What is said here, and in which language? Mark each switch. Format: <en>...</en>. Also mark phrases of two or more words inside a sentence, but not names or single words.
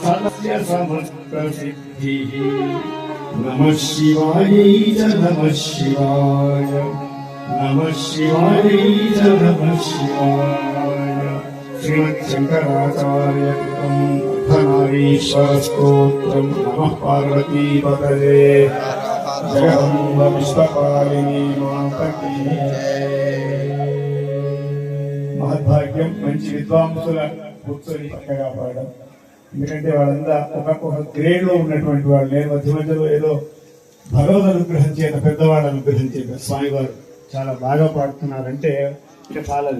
<sa>सदस्य समस्तसिद्धिः नमः शिवायै च नमः शिवाय नमः शिवायै च नमः शिवाय श्रीमच्छङ्कराचार्यकृतम् अर्धनारीश्वरस्तोत्रम् नमः पार्वतीपतये जगदम्ब विश्वपालिनी मातकी</sa> <te>మహద్భాగ్యం మంచి విద్వాంసుల కూర్చొని చక్కగా పాడడం. ఎందుకంటే వాళ్ళంతా ఒక్కొక్క గ్రేడ్ లో ఉన్నటువంటి వాళ్ళు. నేను మధ్య మధ్యలో ఏదో భగవద్ అనుగ్రహం చేత పెద్దవాళ్ళ అనుగ్రహం చేత స్వామివారు చాలా బాగా పాడుతున్నారంటే ఇక చాలదు.</te>